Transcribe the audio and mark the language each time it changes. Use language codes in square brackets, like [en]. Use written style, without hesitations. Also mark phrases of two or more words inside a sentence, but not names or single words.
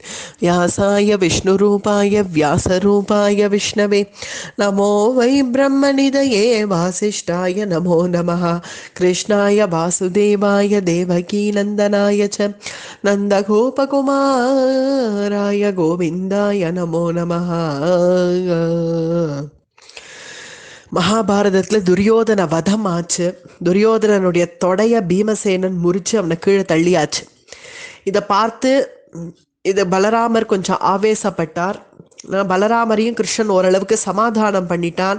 [sa] व्यासाय विष्णुरूपाय व्यासरूपाय विष्णवे नमो वै ब्रह्मनिधये वासिष्ठाय नमो नमः। कृष्णाय वासुदेवाय देवकीनन्दनाय च नन्दगोपकुमाराय गोविन्दाय नमो नमः. [ta] மகாபாரதத்தில் துரியோதன வதம் ஆச்சு. துரியோதனனுடைய தொடைய பீமசேனன் முறிச்சு அவனை கீழே தள்ளியாச்சு. இதை பார்த்து இது பலராமர் கொஞ்சம் ஆவேசப்பட்டார். பலராமரையும் கிருஷ்ணன் ஓரளவுக்கு சமாதானம் பண்ணிட்டான்.